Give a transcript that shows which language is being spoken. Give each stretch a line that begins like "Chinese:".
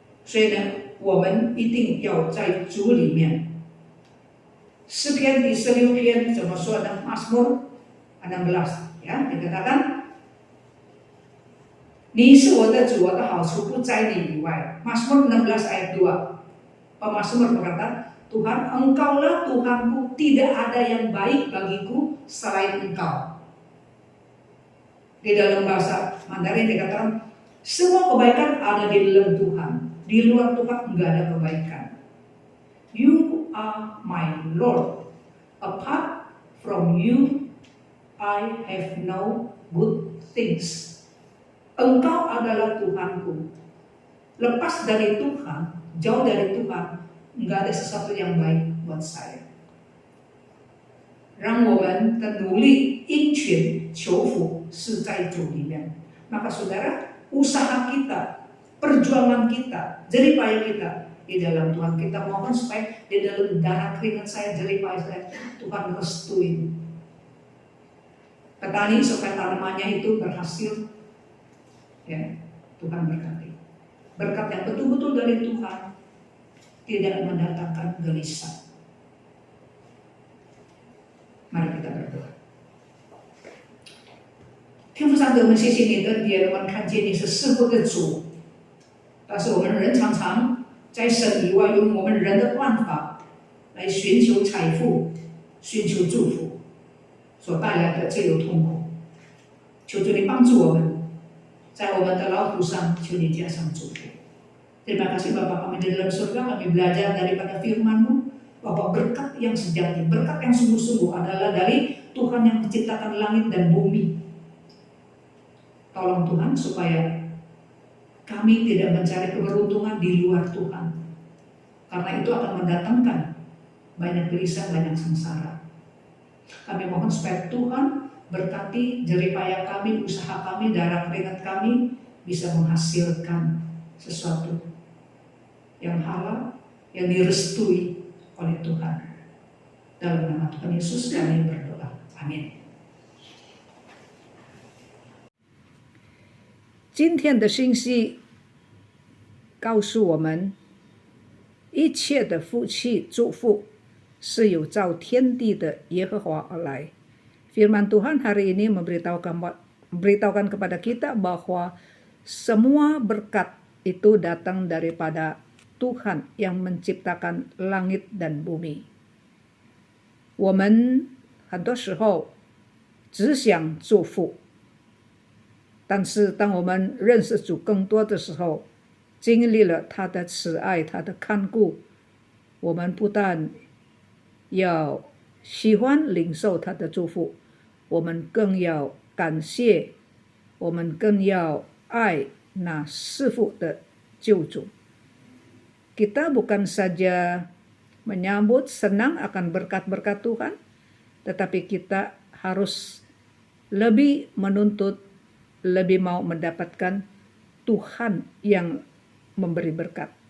Chinese: 所以呢，我们一定要在主里面。诗篇第16篇怎么说呢？
Indonesian: Mazmur 16 ya dikatakan,
Chinese: 你是我的主，我的好处不在你以外。
Indonesian: Mazmur 16 ayat 2. Pemazmur berkata, Tuhan, Engkaulah Tuhanku, tidak ada yang baik bagiku selain Engkau. Di dalam bahasa Mandarin dikatakan, semua kebaikan ada di dalam Tuhan. Di luar Tuhan enggak ada kebaikan.
English: You are my Lord. Apart from you, I have no good things.
Indonesian: Engkau adalah Tuhanku. Lepas dari Tuhan, jauh dari Tuhan, enggak ada sesuatu yang baik buat saya.
Chinese: 让我们的努力殷勤求福是在主里面。
Indonesian: Maka saudara, usaha kita, perjuangan kita, jeripaya kita di dalam Tuhan, kita mohon supaya di dalam darah keringat saya, jeripaya saya, Tuhan restuin. Petani supaya tanamannya itu berhasil, ya, Tuhan berkati. Berkat yang betul-betul dari Tuhan, tidak mendatangkan gelisah. Mari kita berdoa.
Chinese: 天父上帝，我们谢谢你的恩典，我们看见你是世界的主，但是我们人常常在神以外用我们人的办法来寻求财富、寻求祝福，所带来的这有痛苦。求主你帮助我们，在我们的劳苦上，求你加上祝福。
Indonesian: Terima kasih Bapa kami di dalam surga, kami belajar daripada firman-Mu bahwa berkat yang sejati, berkat yang sungguh-sungguh adalah dari Tuhan yang menciptakan langit dan bumi. Tolong Tuhan supaya kami tidak mencari keberuntungan di luar Tuhan, karena itu akan mendatangkan banyak gelisah, banyak sengsara. Kami mohon supaya Tuhan berkati jeripaya kami, usaha kami, darah keringat kami bisa menghasilkan sesuatu yang halal, yang direstui oleh Tuhan. Dalam nama Tuhan Yesus kami berdoa. Amin.
Chinese: 今天的信息告诉我们，一切的福气祝福是有造天地的耶和华而来。
Indonesian: Firman Tuhan hari ini memberitahukan kepada kita bahwa semua berkat itu datang daripada Tuhan yang menciptakan langit dan bumi.
Chinese: 我们很多时候只想祝福，但是当我们认识主更多的时候，经历了他的慈爱，他的看顾，我们不但要喜欢领受他的祝福，我们更要感谢，我们更要爱那赐福的救主。
Indonesian: Kita bukan saja menyambut senang akan berkat-berkat Tuhan, tetapi kita harus lebih menuntut, lebih mau mendapatkan Tuhan yang memberi berkat.